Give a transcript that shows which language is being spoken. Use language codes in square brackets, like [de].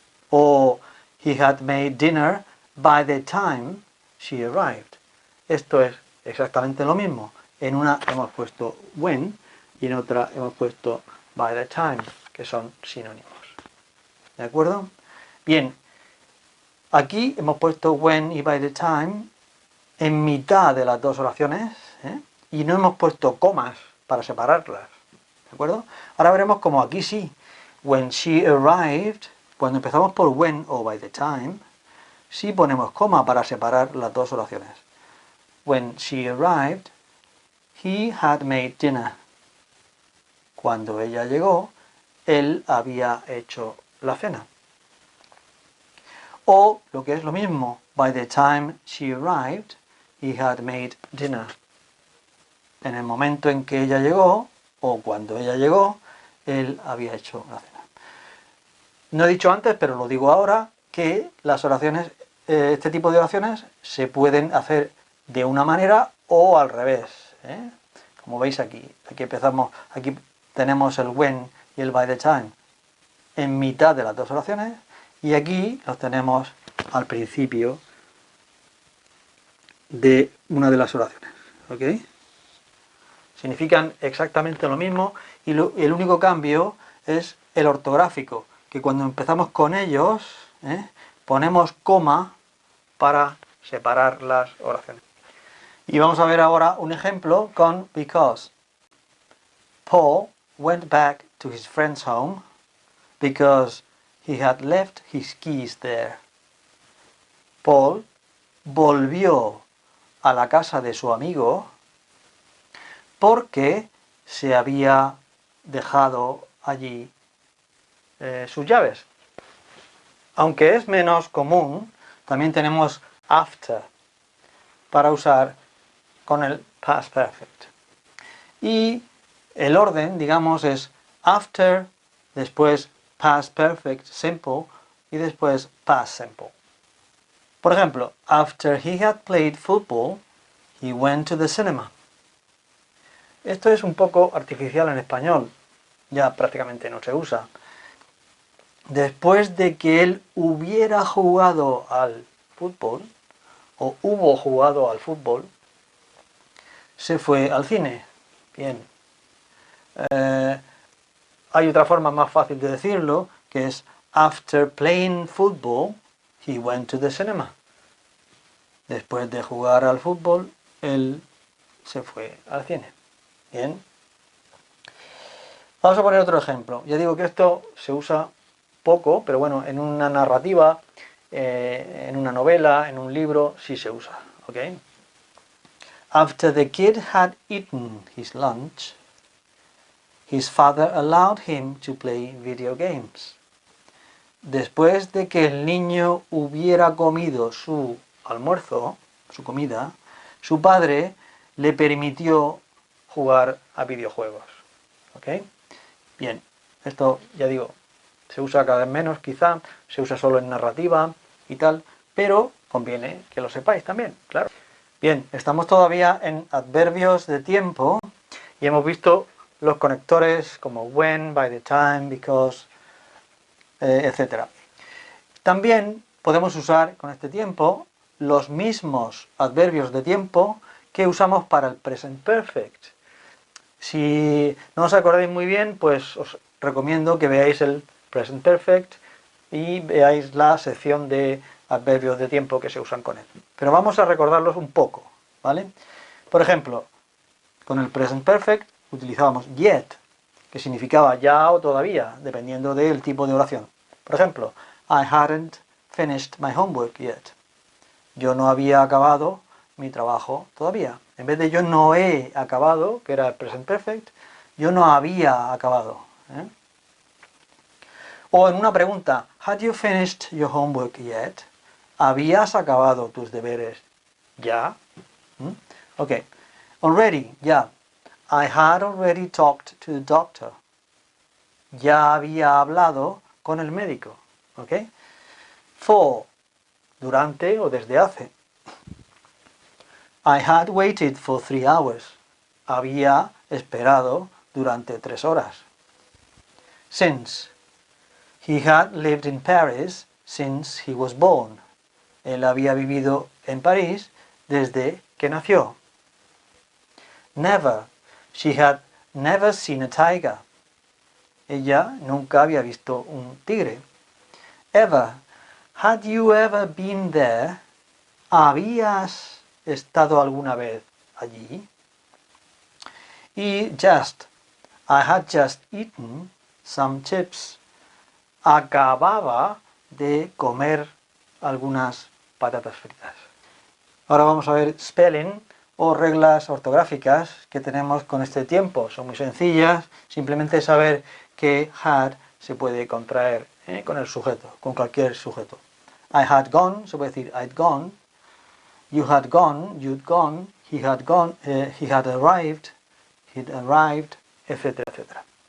[en] O he had made dinner by the time she arrived. [es] Esto es exactamente lo mismo. En una hemos puesto when y en otra hemos puesto by the time, que son sinónimos. ¿De acuerdo? Bien, aquí hemos puesto when y by the time en mitad de las dos oraciones, ¿eh? Y no hemos puesto comas para separarlas. ¿De acuerdo? Ahora veremos como aquí sí. [en] When she arrived, [es] cuando empezamos por when o by the time, sí ponemos coma para separar las dos oraciones. [en] When she arrived, he had made dinner. [es] Cuando ella llegó, él había hecho la cena. O, lo que es lo mismo, [en] by the time she arrived, he had made dinner. [es] En el momento en que ella llegó, o cuando ella llegó, él había hecho la cena. No he dicho antes, pero lo digo ahora, que las oraciones, este tipo de oraciones se pueden hacer de una manera o al revés, ¿eh? Como veis aquí empezamos, aquí tenemos el when y el by the time en mitad de las dos oraciones y aquí los tenemos al principio de una de las oraciones, ¿ok? Significan exactamente lo mismo y el único cambio es el ortográfico, que cuando empezamos con ellos, ponemos coma para separar las oraciones. Y vamos a ver ahora un ejemplo con because. [en] Paul went back to his friend's home because he had left his keys there. [es] Paul volvió a la casa de su amigo porque se había dejado allí sus llaves. Aunque es menos común, también tenemos after para usar con el past perfect. Y el orden, digamos, es after, después past perfect simple y después past simple. Por ejemplo, [en] after he had played football, he went to the cinema. [es] Esto es un poco artificial en español, ya prácticamente no se usa. Después de que él hubiera jugado al fútbol, o hubo jugado al fútbol, se fue al cine. Bien. Hay otra forma más fácil de decirlo, que es [en] after playing football, he went to the cinema. [es] Después de jugar al fútbol, él se fue al cine. Bien. Vamos a poner otro ejemplo. Ya digo que esto se usa poco, pero bueno, en una narrativa, en una novela, en un libro, sí se usa. [en] ¿Okay? After the kid had eaten his lunch, his father allowed him to play video games. [es] Después de que el niño hubiera comido su almuerzo, su comida, su padre le permitió jugar a videojuegos. ¿Ok? Bien, esto ya digo, se usa cada vez menos quizá, se usa solo en narrativa y tal, pero conviene que lo sepáis también, claro. Bien, estamos todavía en adverbios de tiempo y hemos visto los conectores como when, by the time, because, etc. También podemos usar con este tiempo los mismos adverbios de tiempo que usamos para el present perfect. Si no os acordáis muy bien, pues os recomiendo que veáis el present perfect y veáis la sección de adverbios de tiempo que se usan con él. Pero vamos a recordarlos un poco, ¿vale? Por ejemplo, con el present perfect utilizábamos yet, que significaba ya o todavía, dependiendo del tipo de oración. Por ejemplo, [en] I hadn't finished my homework yet. [es] Yo no había acabado mi trabajo todavía. En vez de yo no he acabado, que era el present perfect, yo no había acabado. O en una pregunta, [en] had you finished your homework yet? [es] ¿Habías acabado tus deberes ya? [en] Ok. Already, ya. I had already talked to the doctor. [es] Ya había hablado con el médico. Ok. [en] For, [es] durante o desde hace. [en] I had waited for 3 hours. [es] Había esperado durante 3 horas. [en] Since, He had lived in Paris since he was born. [es] Él había vivido en París desde que nació. [en] Never. She had never seen a tiger. [es] Ella nunca había visto un tigre. [en] Ever. Had you ever been there? [es] ¿Habías estado alguna vez allí? Y just. [en] I had just eaten some chips. [es] Acababa de comer algunas patatas fritas. Ahora vamos a ver spelling o reglas ortográficas que tenemos con este tiempo. Son muy sencillas, simplemente saber que had se puede contraer con el sujeto, con cualquier sujeto. [en] I had gone, [es] se puede decir [en] I'd gone. You had gone, you'd gone. He had gone, he had arrived, he'd arrived, [es] etcétera, etcétera.